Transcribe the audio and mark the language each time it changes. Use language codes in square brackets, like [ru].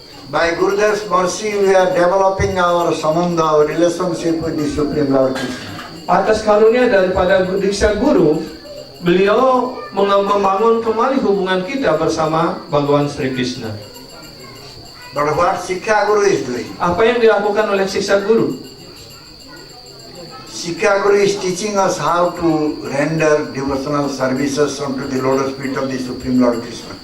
[en] By Gurudev's mercy, we are developing our Samanda, our relationship with the Supreme Lord Krishna. [id] Atas karunia daripada Diksa Guru, beliau membangun kembali hubungan kita bersama Bhagavan Sri Krishna. [en] But what Siksha Guru is doing? [id] Apa yang dilakukan oleh Siksa Guru? [en] Siksha Guru is teaching us how to render devotional services unto the lotus feet of the Supreme Lord Krishna.